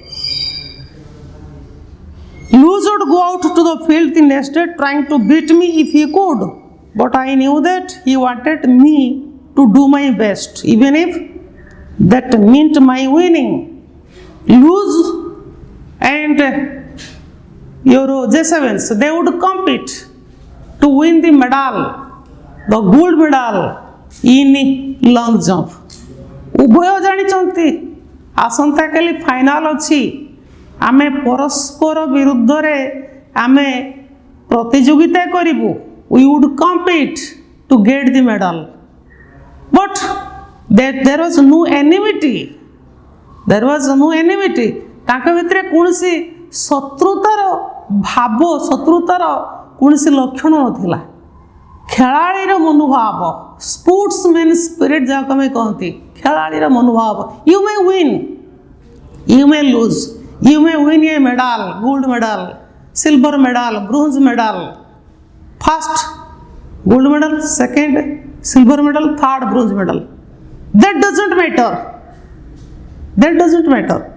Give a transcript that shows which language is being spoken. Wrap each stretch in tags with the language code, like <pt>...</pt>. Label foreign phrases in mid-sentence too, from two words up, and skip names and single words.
<en>Luz would go out to the field the next day trying to beat me if he could, but I knew that he wanted me to do my best, even if that meant my winning. Luz and Jezebels, they would compete to win the medal, the gold medal in long jump.</en> <or>ଉଭୟ ଜାଣିଛନ୍ତି ଆସନ୍ତାକାଲି ଫାଇନାଲ ଅଛି, ଆମେ ପରସ୍ପର ବିରୁଦ୍ଧରେ ଆମେ ପ୍ରତିଯୋଗିତା କରିବୁ.</or> <en>We would compete to get the medal. But there was no enmity. There was no enmity.</en> <or>ତାଙ୍କ ଭିତରେ କୌଣସି ଶତ୍ରୁତାର ଭାବ, ଶତ୍ରୁତାର କୌଣସି ଲକ୍ଷଣ ନଥିଲା। ଖେଳାଳୀର ମନୋଭାବ,</or> <en>sportsman spirit</en> <or>ଯାହାକୁ ଆମେ କହନ୍ତି, ଖେଳାଳୀର ମନୋଭାବ।</or> <en>You may win, you may lose, you may win a medal, gold medal, silver medal, bronze medal, first gold medal, second silver medal, third bronze medal. That doesn't matter. That doesn't matter.</en>